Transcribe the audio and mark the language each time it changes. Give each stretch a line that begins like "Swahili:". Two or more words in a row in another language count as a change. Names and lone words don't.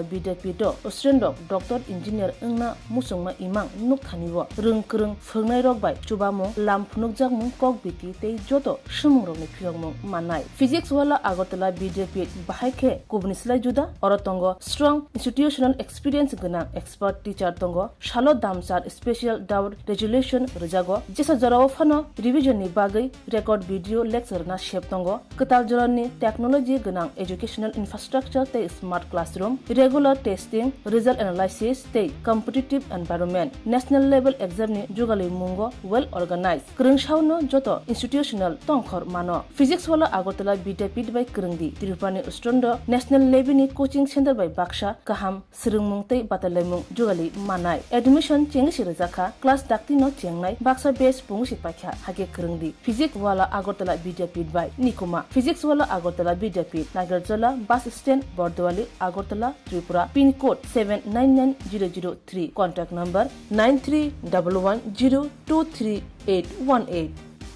Kok Borok: BTech do
English: Australian doctor engineer
Kok Borok: engna musongma imang nuk thaniwo rengkreng phungnai rok bai chubamo lam phunukjak mung kok biti te joto sumung rok ni phiyongmung manai physics wala agotala bidepi bahai kubnislai juda orotongo strong
English: institutional experience
Kok Borok: gana
English: expert teacher
Kok Borok: tongo shalo damsar
English: special doubt resolution
Kok Borok: rejago jesa jarawo phano revision ni bagai
English: record video lecture
Kok Borok: na shep tongo katal jorani technology gana
English: educational infrastructure
Kok Borok: te
English: smart classroom regular testing result analysis
Kok Borok: te
English: competitive environment national level exam
Kok Borok: ni jugali mungo well organized krungshauno joto institutional tongkhor mano physics wala agotala bidepi by krungdi tirupani ustrondo national level ni
English: coaching center
Kok Borok: by baksha kaham srungmung te batalemung jugali manai admission chengi rajaka class dakti no chengnai baksa base pungsi pakha hage krungdi physics wala agotala bidepi by nikuma physics wala agotala bidepi nagarjala
English: bus stand
Kok Borok: bordwali agotala tripura
English: pin code
Kok Borok: 799003
English: contact number
Kok Borok: 9311023818